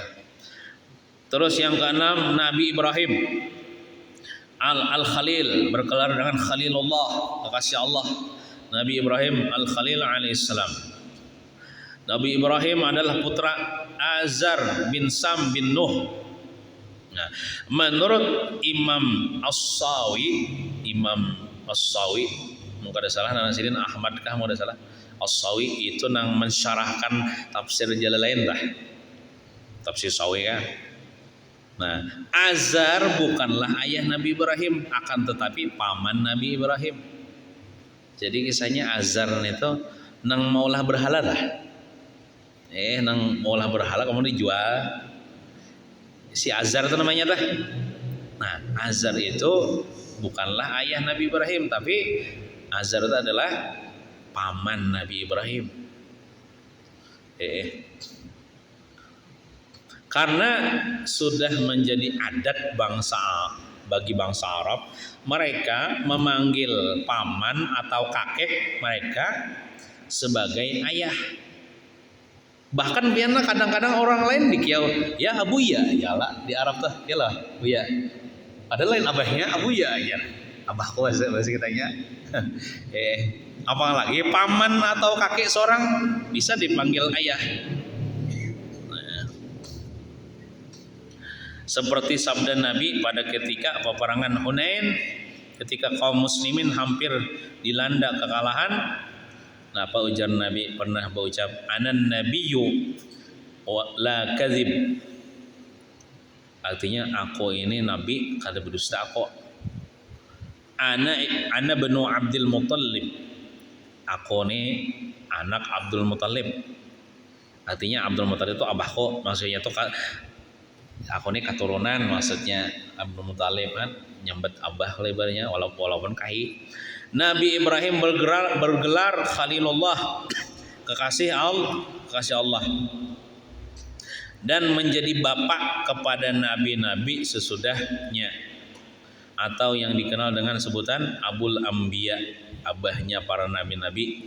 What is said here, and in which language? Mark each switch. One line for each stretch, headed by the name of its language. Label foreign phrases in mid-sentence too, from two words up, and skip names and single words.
Indonesian: Terus yang keenam, Nabi Ibrahim Al-Khalil, berkelar dengan Khalilullah, kekasih Allah. Nabi Ibrahim Al-Khalil alaihissalam. Nabi Ibrahim adalah putra Azar bin Sam bin Nuh. Nah, menurut Imam As-Sawi,
Banjar: mungkin ada salah nang sidin Ahmad kah mau ada salah.
Indonesian: As-Sawi itu nang mensyarahkan tafsir Jalalain dah. Tafsir Sawi kan. Nah, Azar bukanlah ayah Nabi Ibrahim, akan tetapi paman Nabi Ibrahim.
Banjar: Jadi kisahnya Azar itu nang maulah berhala dah. Nang maulah berhala kemudian dijual. Si Azar itu namanya dah. Nah,
Indonesian: Azar itu bukanlah ayah Nabi Ibrahim, tapi Azar itu adalah paman Nabi Ibrahim. Karena sudah menjadi adat bagi bangsa Arab, mereka memanggil paman atau kakek mereka sebagai ayah.
Banjar: Bahkan biarlah kadang-kadang orang lain dikiau,
Arabic: يا أبويا,
Banjar: yalah di Arab tuh, yalah buya. Ada lain abahnya abuya aja. Abahku bahasa kitanya.
Indonesian: Apalagi paman atau kakek seorang bisa dipanggil ayah. Seperti sabda Nabi pada ketika peperangan Hunain, ketika kaum muslimin hampir dilanda kekalahan. Nah, apa ujar Nabi pernah berucap,
Arabic: أنا النبي و لا كذب.
Banjar: Artinya aku ini nabi kada berdusta aku.
Arabic: أنا ابن
Banjar: Abdul Muthalib. Aku nih anak Abdul Muthalib. Artinya Abdul Muthalib itu abahku, maksudnya itu aku nih keturunan, maksudnya Abdul Muthalib kan nyambet abah lebarnya walaupun kai.
Indonesian: Nabi Ibrahim bergelar Khalilullah, kekasih Allah, dan menjadi bapak kepada nabi-nabi sesudahnya, atau yang dikenal dengan sebutan Abul Anbiya, abahnya para nabi-nabi.